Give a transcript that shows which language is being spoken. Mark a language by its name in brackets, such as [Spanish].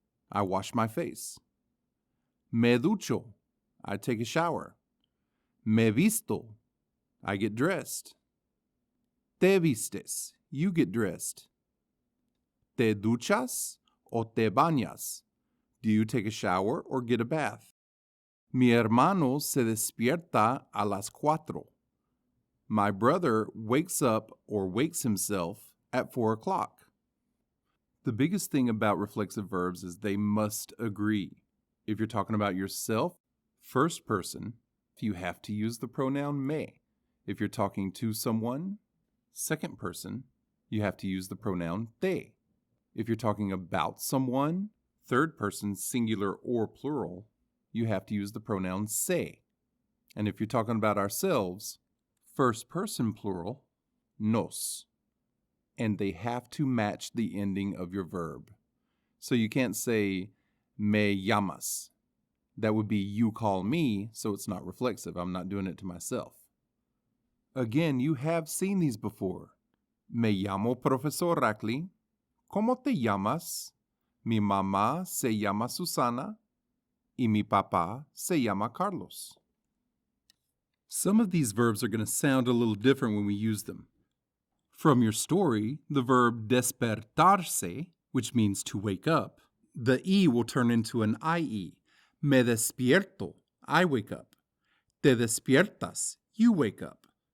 [English] I wash my face. [Spanish] Me ducho. [English] I take a shower. [Spanish] Me visto. [English] I get dressed. [Spanish] Te vistes. [English] You get dressed. [Spanish] Te duchas o te bañas. [English] Do you take a shower or get a bath? [Spanish] Mi hermano se despierta a las 4. [English] My brother wakes up or wakes himself at 4 o'clock. The biggest thing about reflexive verbs is they must agree. If you're talking about yourself, first person, you have to use the pronoun me. If you're talking to someone, second person, you have to use the pronoun te. If you're talking about someone, third person, singular or plural, you have to use the pronoun se. And if you're talking about ourselves, first person plural, nos. And they have to match the ending of your verb. So you can't say me llamas. That would be you call me, so it's not reflexive. I'm not doing it to myself. Again, you have seen these before. [Spanish] Me llamo Profesor Rackley. ¿Cómo te llamas? Mi mamá se llama Susana y mi papá se llama Carlos. [English] Some of these verbs are going to sound a little different when we use them. From your story, the verb despertarse, which means to wake up, the E will turn into an IE. [Spanish] Me despierto, [English] I wake up. [Spanish] Te despiertas, [English] you wake up.